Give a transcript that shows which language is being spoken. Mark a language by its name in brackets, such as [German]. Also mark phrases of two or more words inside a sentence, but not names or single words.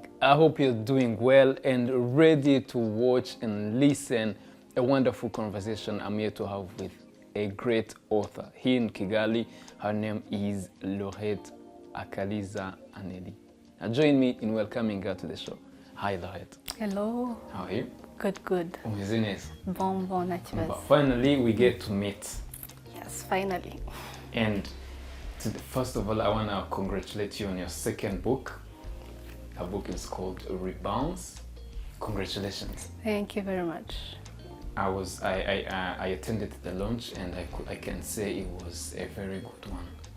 [English] I hope you're doing well and ready to watch and listen a wonderful conversation I'm here to have with a great author here in Kigali. Her name is Laurette Annely Akariza. Now join me in welcoming her to the show. Hi Laurette. Hello. How are you? Good. [Kinyarwanda] Umeze neza? [English] Bon, Finally we get to meet. Yes, finally. And first of all, I want to congratulate you on your second book. Her book is called Rebounce. Congratulations. Thank you very much. I attended the launch and I can say it was a very good one.